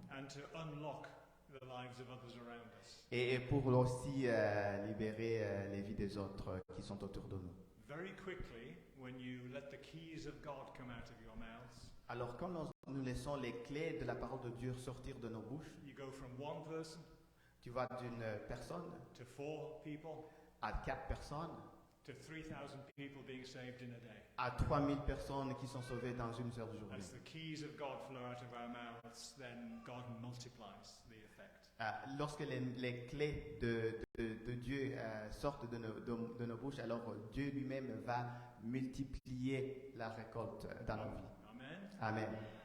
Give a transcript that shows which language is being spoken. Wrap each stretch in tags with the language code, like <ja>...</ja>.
<en>And to unlock the lives of others around us.</en> <fr>Et pour aussi libérer les vies des autres qui sont autour de nous.</fr> <en>Very quickly, when you let the keys of God come out of your mouths,</en> <fr>Alors, quand nous laissons les clés de la parole de Dieu sortir de nos bouches,</fr> <en>you go from one person</en> <fr>tu vas d'une personne</fr> <en>to 4 people</en> <fr>à 4 personnes,</fr> <en>to 3,000 people being saved in a day.</en> <fr>à 3000 personnes qui sont sauvées dans une seule journée.</fr> <en>As the keys of God flow out of our mouths, then God multiplies the effect.</en> <fr>Lorsque les clés de Dieu sortent de nos bouches, alors Dieu lui-même va multiplier la récolte dans nos vies.</fr> <en>Amen.</en> <fr>Amen.</fr>